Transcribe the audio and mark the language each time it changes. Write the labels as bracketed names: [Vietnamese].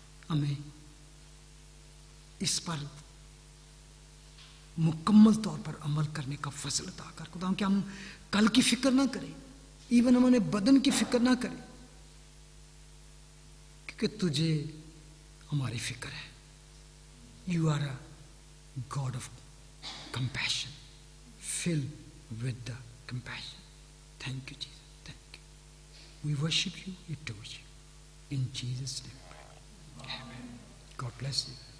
[Urdu] ہمیں اس پر مکمل طور پر عمل کرنے کا فضل عطا کر خدا, کہ ہم کل کی فکر نہ کریں, ایون ہم اپنے بدن کی فکر نہ کریں, کیونکہ تجھے ہماری فکر ہے. [English] You are a god of compassion, full with the compassion. Thank you, Jesus. Thank you. We worship you, adore you. In Jesus' name. Amen. God bless you.